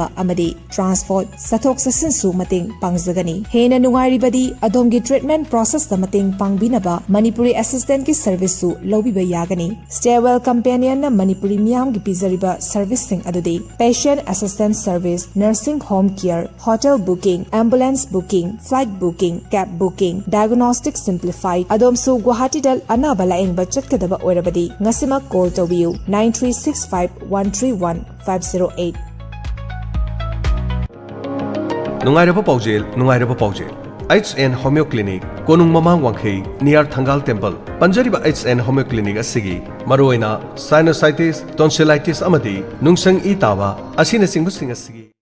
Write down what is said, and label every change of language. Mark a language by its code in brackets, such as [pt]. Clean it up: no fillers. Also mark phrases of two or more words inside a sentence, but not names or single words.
[mni] amadi transport sathok sasin su mating pangjagani hena nungairi badi adomgi [en] treatment process [mni] da mating pangbinaba [en] Manipuri assistant [mni] ki service su lobiba yagani [en] stairwell companion [mni] na Manipuri miyam gi pizariba service sing adudi [en] patient assistance service nursing home care hotel booking ambulance booking flight booking cab booking diagnostic simplified [mni] adomsu Guwahati dal anaba laeng budget kadaba oirabadi ngasima call tobiu 9365131508 Nungairaba paujel HN Homeo Clinic Konung Mamang Wangkhei near Thangal Temple Panjariba HN Homeo Clinic asigi maroina [en] sinusitis tonsillitis [mni] amadi nungsang itawa asina singusing asigi